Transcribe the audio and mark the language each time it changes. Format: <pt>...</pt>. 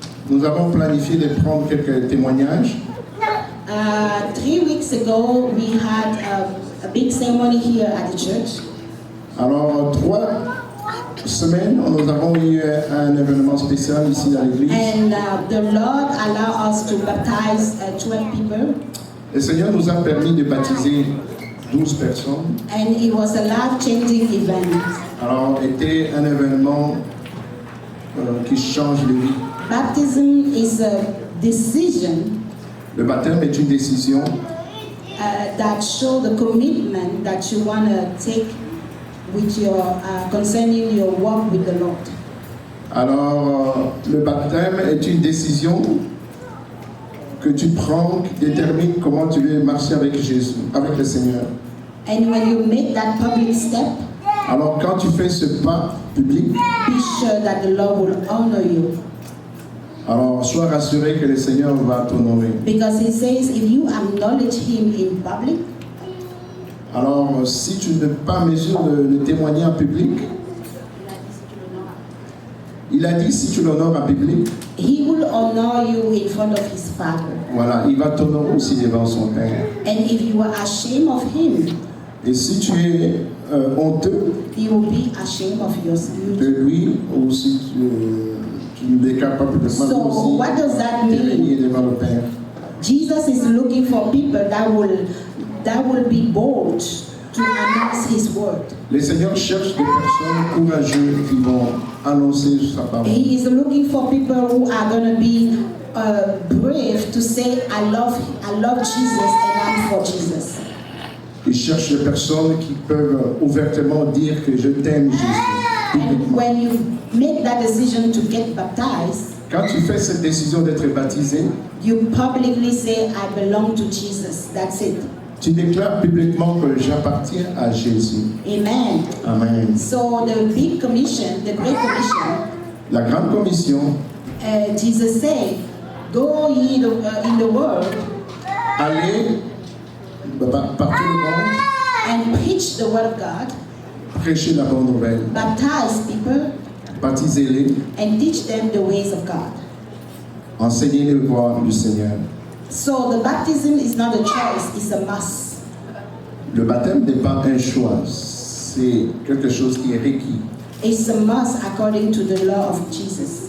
<fr>Nous avons planifié de prendre quelques témoignages.</fr> <en>3 weeks ago, we had a big ceremony here at the church.</en> <fr>Alors 3 semaines, nous avons eu un événement spécial ici dans l'église.</fr> <en>And the Lord allowed us to baptize 12 people.</en> <fr>Le Seigneur nous a permis de baptiser 12 personnes.</fr> <en>And it was a life-changing event.</en> <fr>Alors, c'était un événement qui change les vies.</fr> <en>Baptism is a decision</en> <fr>Le baptême est une décision</fr> <en>that shows the commitment that you want to take with your concerning your walk with the Lord.</en> <fr>Alors, le baptême est une décision que tu prends, qui détermine comment tu veux marcher avec Jésus, avec le Seigneur.</fr> <en>And when you make that public step,</en> <fr>alors quand tu fais ce pas public,</fr> <en>be sure that the Lord will honor you.</en> <fr>Alors sois rassuré que le Seigneur va t'honorer.</fr> <en>Because He says, if you acknowledge Him in public,</en> <fr>alors si tu n'es pas en mesure de le témoigner en public, il a dit si tu l'honores en public,</fr> <en>He will honor you in front of His Father.</en> <fr>Voilà, il va t'honorer aussi devant son Père.</fr> <en>And if you are ashamed of Him,</en> <fr>et si tu es honteux,</fr> <en>He will be ashamed of yourself.</en> <fr>De lui, ou si tu n'es capable de</fr> <en>So</en> <fr>aussi</fr> <en>what does that</en> <fr>de</fr> <en>mean?</en> <fr>régner devant le Père.</fr> <en>Jesus is looking for people that will be bold to announce His word.</en> <fr>Le Seigneur cherche des personnes courageuses qui vont annoncer sa parole.</fr> <en>He is looking for people who are going to be brave to say, I love Jesus and I'm for Jesus.</en> <fr>Ils cherchent des personnes qui peuvent ouvertement dire que je t'aime Jésus.</fr> <en>And when you make that decision to get baptized,</en> <fr>Quand tu fais cette décision d'être baptisé,</fr> <en>you publicly say, I belong to Jesus. That's it.</en> <fr>tu déclares publiquement que j'appartiens à Jésus. Amen. Amen.</fr> <en>So the big commission, the great commission,</en> <fr>La grande commission,</fr> <en>Jesus said, go ye in the world</en> <fr>allez partout le monde,</fr> <en>and preach the word of God,</en> <fr>prêcher la bonne nouvelle,</fr> <en>baptize people,</en> <fr>baptisez-les,</fr> <en>and teach them the ways of God.</en> <fr>enseignez-les le voie du Seigneur.</fr> <en>So the baptism is not a choice, it's a must.</en> <fr>Le baptême n'est pas un choix, c'est quelque chose qui est requis.</fr> <en>It's a must according to the law of Jesus.</en>